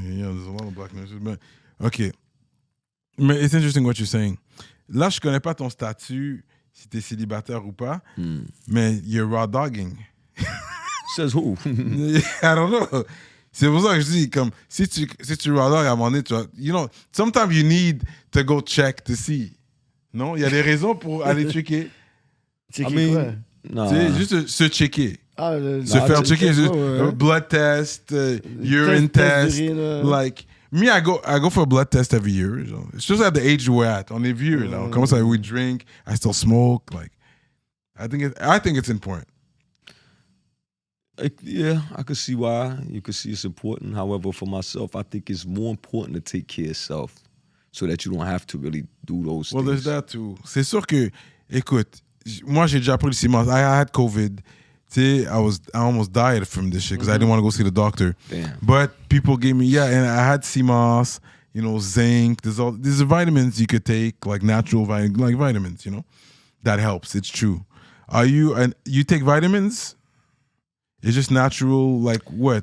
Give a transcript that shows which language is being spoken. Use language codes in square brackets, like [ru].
[en] Mais, yeah, there's a lot of black nurses. But, OK. Mais it's interesting what you're saying. [fr] Là, je connais pas ton statut, si t'es célibataire ou pas, mais [en] you're raw dogging. Says who? I don't know. [fr] C'est pour ça que je dis, comme, si tu raw dog, à un moment donné, tu vois, [en] you know, sometimes you need to go check to see. [fr] Non? Il y a des raisons pour aller checker. Checker quoi? [en] Nah. [fr] C'est juste se checker. Ah, Se faire checker. [en] Blood test, urine test. Like, me, I go for a blood test every year. Genre. It's just at the age we're at. [fr] On est vieux, là. On commence à, [en] we drink, I still smoke. Like, I think it's important. Yeah, I could see why. You could see it's important. However, for myself, I think it's more important to take care of yourself so that you don't have to really do those things. Well, there's that too. [fr] C'est sûr que, écoute, moi, j'ai déjà pris le 6 months. [en] I had COVID. I almost died from this shit because I didn't want to go see the doctor. Damn. But people gave me, and I had CMOS, you know, zinc. There's vitamins you could take, like natural vitamins, you know, that helps. It's true. You take vitamins? It's just natural, like what?